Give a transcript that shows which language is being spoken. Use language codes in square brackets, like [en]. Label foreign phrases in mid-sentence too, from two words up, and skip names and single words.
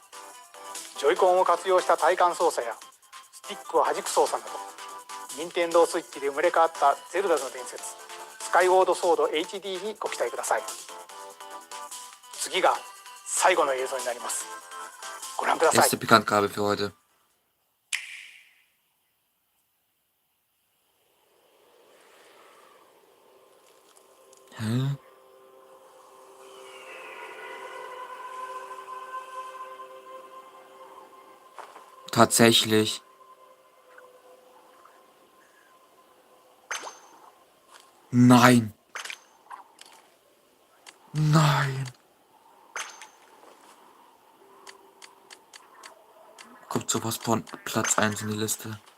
[ja] ジョイコンを活用した体感操作やスティックを弾く操作など、任天堂スイッチで生まれ変わったゼルダの伝説スカイウォードソード HD にご期待ください。次が最後の映像になります。ご覧ください。 [de] Erste Bekanntgabe für heute. Hä? Tatsächlich. Nein. Nein. Kommt sowas von Platz 1 in die Liste.